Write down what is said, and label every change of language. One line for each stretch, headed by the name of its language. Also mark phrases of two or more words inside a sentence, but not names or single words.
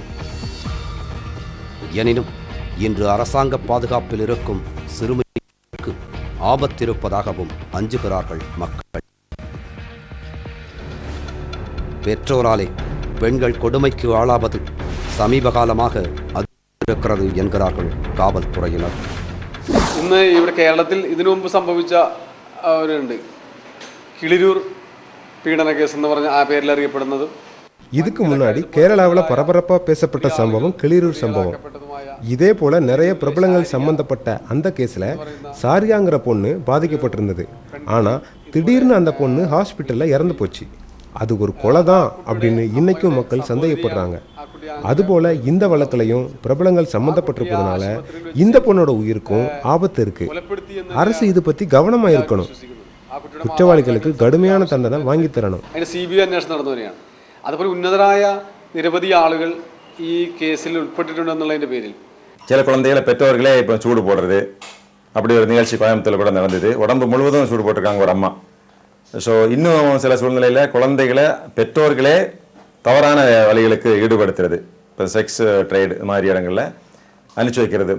Tamil: எனினும் இன்று அரசாங்க பாதுகாப்பில் இருக்கும் சிறுமிக்கு ஆபத்திருப்பதாகவும் அஞ்சுகிறார்கள் மக்கள். பெற்றோராலே பெண்கள் கொடுமைக்கு ஆளாவது சமீப காலமாக அதிகரிக்கிறது என்கிறார்கள் காவல்துறையினர்.
Malayalam: ഇന്ന് ഇവിടെ കേരളത്തിൽ ഇതിനു മുമ്പ് സംഭവിച്ച അവരുണ്ട്, കിളിരൂർ പീഡന കേസ് എന്ന് പറഞ്ഞ ആ പേരിൽ അറിയപ്പെടുന്നത്.
Tamil: இதுக்கு முன்னாடி கேரளாவில் பரபரப்பா பேசப்பட்ட சம்பவம் கிளிரூர் சம்பவம். இதே போல நிறைய பிரபலங்கள் சம்பந்தப்பட்ட அந்த கேஸ்ல சாரியாங்கிற பொண்ணு பாதிக்கப்பட்டிருந்தது. ஆனா திடீர்னு அந்த பொண்ணு ஹாஸ்பிட்டல்ல இறந்து போச்சு. அது ஒரு கொலை தான் அப்படின்னு இன்னைக்கும் மக்கள் சந்தேகப்படுறாங்க. அதுபோல இந்த வழக்கிலையும் பிரபலங்கள் சம்பந்தப்பட்டிருப்பதனால இந்த பொண்ணோட உயிருக்கும் ஆபத்து இருக்கு. அரசு இது பத்தி கவனமா இருக்கணும். குற்றவாளிகளுக்கு கடுமையான தண்டனை வாங்கி தரணும்.
Malayalam: CBI അന്വേഷണം നടന്നു വരികയാണ്. അതുപോലെ ഉന്നതരായ നിരവധി ആളുകൾ ഈ കേസിൽ ഉൾപ്പെട്ടിട്ടുണ്ടെന്നുള്ളതിന്റെ പേരിൽ
Tamil: சில குழந்தைகளை பெற்றோர்களே இப்போ சூடு போடுறது, அப்படி ஒரு நிகழ்ச்சி கோயம்புத்தூர்ல கூட நடந்தது. உடம்பு முழுவதும் சூடு போட்டிருக்காங்க ஒரு அம்மா. ஸோ இன்னும் சில சூழ்நிலையில் குழந்தைகளை பெற்றோர்களே தவறான வழிகளுக்கு ஈடுபடுத்துறது, இப்போ
English: sex trade
Tamil: மாதிரி இடங்களில் அனுப்பிச்சி வைக்கிறது.